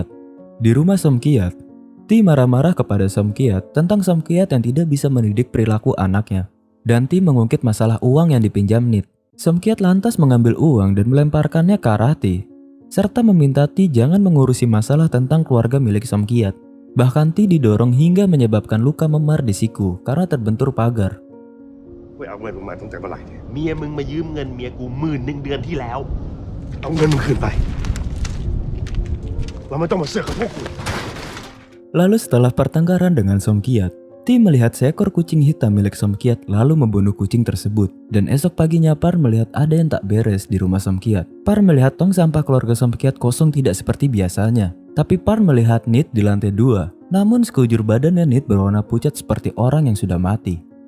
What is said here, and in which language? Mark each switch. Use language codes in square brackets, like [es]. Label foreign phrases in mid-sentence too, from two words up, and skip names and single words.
[id] Di rumah Somkiat, Ti marah-marah kepada Somkiat tentang Somkiat yang tidak bisa mendidik perilaku anaknya. Dan Ti mengungkit masalah uang yang dipinjam Nit. Somkiat lantas mengambil uang dan melemparkannya ke arah Ti, serta meminta Ti jangan mengurusi masalah tentang keluarga milik Somkiat. Bahkan Ti didorong hingga menyebabkan luka memar di siku karena terbentur pagar. [th] เว้ยเอาเงินมึงมาตั้งแต่เมื่อไหร่เนี่ย เมียมึงมายืมเงินเมียกู10,000 เดือนที่แล้ว เอาเงินมึงคืนไปเราไม่ต้องมาเสือกกับพวกกู [id] Lalu setelah pertengkaran dengan Somkiat, Ti melihat seekor kucing hitam milik Somkiat lalu membunuh kucing tersebut. Dan esok paginya Parn melihat ada yang tak beres di rumah Somkiat. Parn melihat tong sampah keluarga Somkiat kosong tidak seperti biasanya. Tapi Parn melihat Nit di lantai 2. Namun sekujur badannya Nit berwarna pucat seperti orang yang sudah mati.